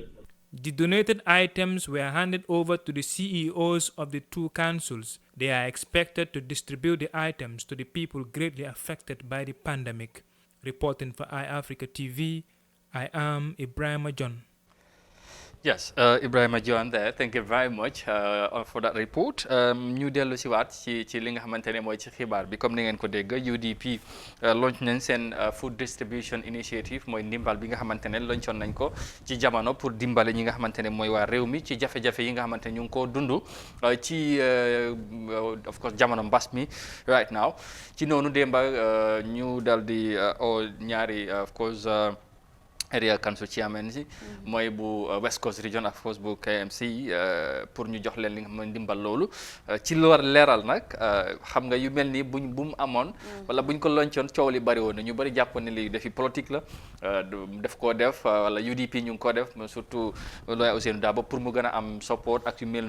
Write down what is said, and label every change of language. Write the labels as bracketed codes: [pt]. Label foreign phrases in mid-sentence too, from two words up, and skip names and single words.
[en] The donated items were handed over to the CEOs of the two councils. They are expected to distribute the items to the people greatly affected by the pandemic. Reporting for Eyeafrica TV, I am Ibrahim John. Yes, Ibrahim John there. Thank you very much for that report. [wo] ñu dellu si waat ci li nga xamante ne mooy ci xibaar bi comme ni ngeen ko dégg UDP launch nañ seen [en] food distribution initiative [wo] mooy ndimbal bi nga xamante ne launchoon nañ ko ci jamono pour dimbale ñi nga xamante ne mooy waa réew mi ci jafe-jafe yi nga xamante ne ñu ngi koo dund ci [en] of course [wo] jamono mbas mi [en] right now [wo] ci noonu démba ñu dal di ñaari [en] of course area council chairman [wo] si mooy bu West Coast region ak force bu KMC pour ñu jox leen li nga xam ne ndimbal loolu ci lu war leeral nag xam nga yu mel ni bu mu amoon wala buñ ko loncoon coow li bari woon na ñu bari jàppoon ne lii defi politique la def koo def wala UDP ñu ngi ko def surtout looy Ousseynou Dabo pour mu gën a am support ak yu mel